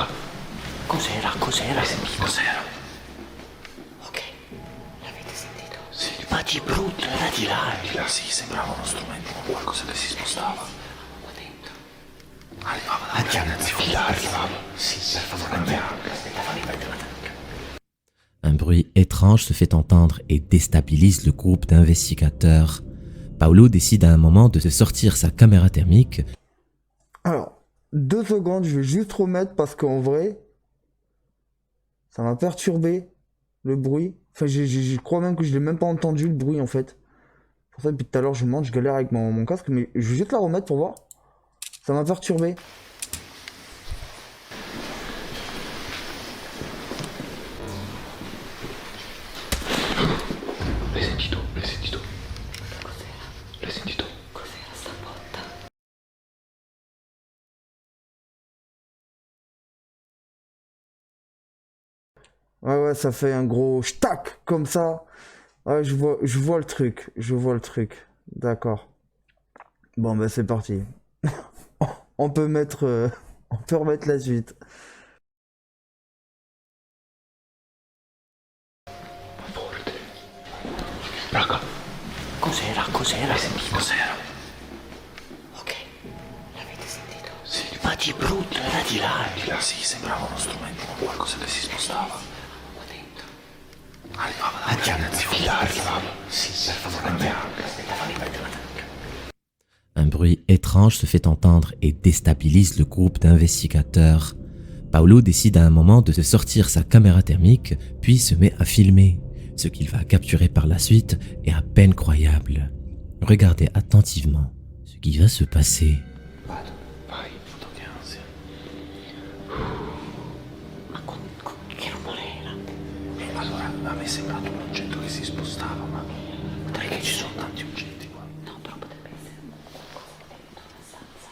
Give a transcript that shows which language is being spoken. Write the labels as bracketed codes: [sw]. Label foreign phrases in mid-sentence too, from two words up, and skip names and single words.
[it] Cos'era? L'hai sentito? Cos'era? Ok. L'avete sentito? Sì. Ma di brutto, era di là. Di là, sì, sembrava uno strumento, qualcosa che si spostava. Qua dentro. Arrivava da andiamo a fidare. Sì, per favore, andiamo. [fr] Un bruit étrange se fait entendre et déstabilise le groupe d'investigateurs. Paolo décide à un moment de se sortir sa caméra thermique. Alors, 2 secondes, je vais juste remettre parce qu'en vrai, ça m'a perturbé le bruit. Enfin, je crois même que je l'ai même pas entendu le bruit en fait. Pour ça, depuis tout à l'heure, je monte, je galère avec mon casque, mais je vais juste la remettre pour voir. Ça m'a perturbé. [it] L'hai sentito? L'hai sentito? Cos'era? L'hai sentito? Cos'era sta botta? [fr] Ouais, ça fait un gros shtack comme ça. Ouais, je vois le truc. Je vois le truc. D'accord. Bon, bah c'est parti. On peut mettre, on peut remettre la suite. [it] Forte. Raga. Cos'era? Cos'era? Cos'era? Ok, l'avete sentito? Sì, ma di brutto, era di là. Di là, sì, sembrava uno strumento, qualcosa che si spostava. Qua dentro. Arrivava da arrivava. Sì, per favore, fammi prendere la tanca. [fr] Un bruit étrange se fait entendre et déstabilise le groupe d'investigateurs. Paolo décide à un moment de se sortir sa caméra thermique, puis se met à filmer. Ce qu'il va capturer par la suite est à peine croyable. Regardez attentivement ce qui va se passer. [it] Vado, vai, che ansia. Ma che rumore era? Allora, a me è sembrato un oggetto che si spostava, ma perché ci sono tanti oggetti qua? No, però potrebbe essere qualcosa dentro una stanza.